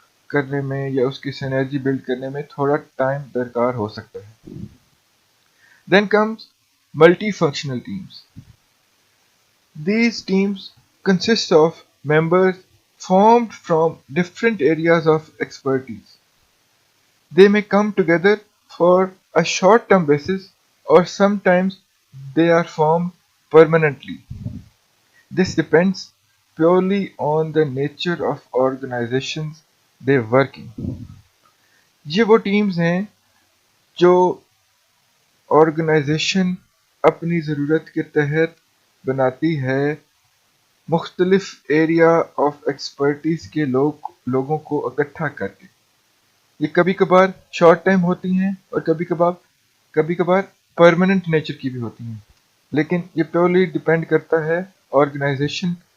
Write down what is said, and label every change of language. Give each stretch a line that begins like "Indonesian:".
Urdu: کرنے میں یا اس کی سینرجی بلڈ کرنے میں تھوڑا ٹائم درکار ہو سکتا ہے۔ Then comes multi functional teams.
English: These teams consist of members formed from different areas of expertise. They may come together for a short-term basis or sometimes they are formed permanently. This depends purely on the nature of organizations they work in.
Urdu: یہ وہ teams ہیں جو organization اپنی ضرورت کے تحت بناتی ہے، مختلف ایریا آف ایکسپرٹیز کے لوگوں کو اکٹھا کر کے۔ یہ کبھی کبھار شارٹ ٹائم ہوتی ہیں اور کبھی کبھار پرماننٹ نیچر کی بھی ہوتی ہیں، لیکن یہ پیورلی ڈیپینڈ کرتا ہے آرگنائزیشن